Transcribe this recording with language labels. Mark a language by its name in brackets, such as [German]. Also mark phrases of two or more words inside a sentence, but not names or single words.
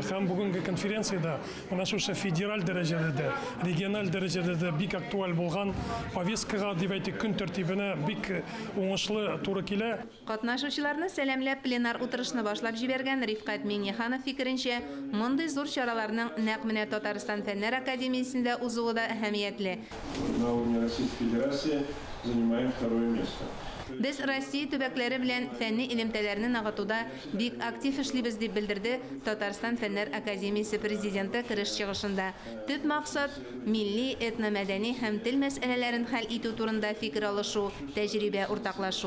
[Tatar] Һәм бүгенге конференцияда менә шушы федераль дәрәҗәдә, региональ дәрәҗәдә бик актуаль булган повесткага дип әйтик, көн тәртибенә бик уңышлы туры килә. Катнашучыларны сәламләп пленар утырышны башлап җибәргән Рифкат Миңнеханов фикеренчә, мондый зур чараларның нәкъ менә Татарстан Фәннәр академиясендә узуы да әһәмиятле. [Russian] На уровне Российской Федерации занимаем второе место. [Tatar] Без Россия төбәкләре белән фәнни элемтәләрне ныгытуда бик актив эшлибез дип белдерде Татарстан Фәннәр академиясе президенты кереш чыгышында. Төп максат милли, этномәдәни һәм тел мәсьәләләрен хәл итү турында фикер алышу, тәҗрибә уртаклашу.